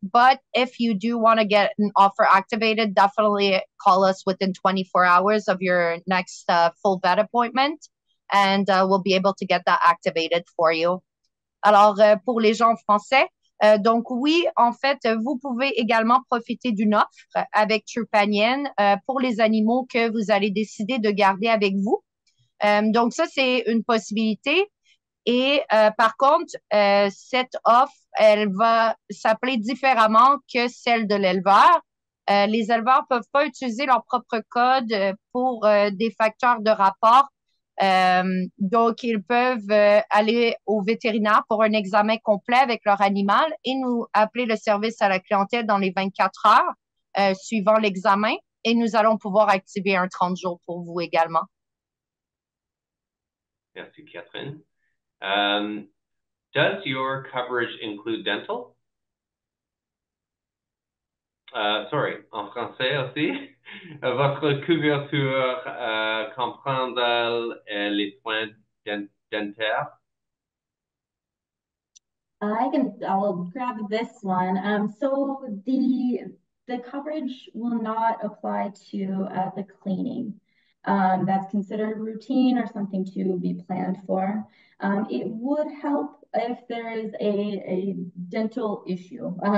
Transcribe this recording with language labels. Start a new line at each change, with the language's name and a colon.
English: But if you do want to get an offer activated, definitely call us within 24 hours of your next full vet appointment, and we'll be able to get that activated for you.
French: Alors, pour les gens français, donc oui, en fait, vous pouvez également profiter d'une offre avec Trupanion pour les animaux que vous allez décider de garder avec vous. Donc ça, c'est une possibilité. Et par contre, cette offre, elle va s'appeler différemment que celle de l'éleveur. Les éleveurs ne peuvent pas utiliser leur propre code pour des facteurs de rapport Donc, ils peuvent aller au vétérinaire pour un examen complet avec leur animal et nous appeler le service à la clientèle dans les 24 heures suivant l'examen et nous allons pouvoir activer un 30 jours pour vous également. Merci, Catherine.
English: Does your coverage include dental? Sorry,
French: en français aussi. Votre couverture comprend les soins dentaires?
English: I'll grab this one. So the coverage will not apply to the cleaning. That's considered routine or something to be planned for. It would help if there is a dental issue.